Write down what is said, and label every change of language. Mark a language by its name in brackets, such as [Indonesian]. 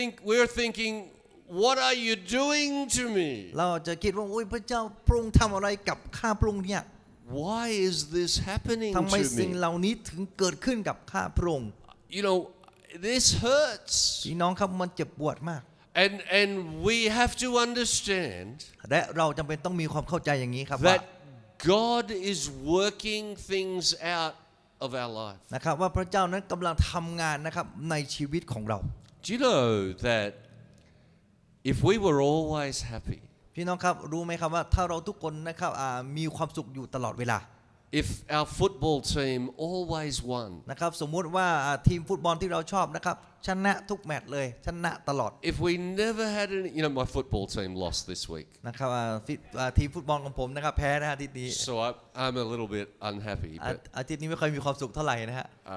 [English] we're thinking, what are you doing to me? [Thai] เราจะคิดว่าโอ้ยพระเจ้าพระองค์ทำอะไรกับข้าพระองค์เนี่ย [English] Why is this happening [Thai] ทำไม [English] to [Thai] สิ่ง [English] me? [Thai] เหล่านี้ถึงเกิดขึ้นกับข้าพระองค์ [English] This hurts. [Thai] พี่น้องครับมันเจ็บปวดมาก [English] And we have to understand [Thai] และเราจำเป็นต้องมีความเข้าใจอย่างนี้ครับว่า [English] that God is working things out of our life. [Thai] นะครับว่าพระเจ้านั้นกำลังทำงานนะครับในชีวิตของเรา [English] Do you know that if we were always happy, [Thai] พี่น้องครับรู้ไหมครับว่าถ้าเราทุกคนนะครับมีความสุขอยู่ตลอดเวลา [English] if our football team always won, [Thai] นะครับสมมุติว่าทีมฟุตบอลที่เราชอบนะครับชนะทุกแมตช์เลยชนะตลอด [English] if we never had any, my football team lost this week, [Thai] นะครับทีมฟุตบอลของผมนะครับแพ้นะอาทิตย์นี้ [English] so I'm a little bit unhappy. But [Thai] อาทิตย์นี้ไม่ค่อยมีความสุขเท่าไหร่นะฮะ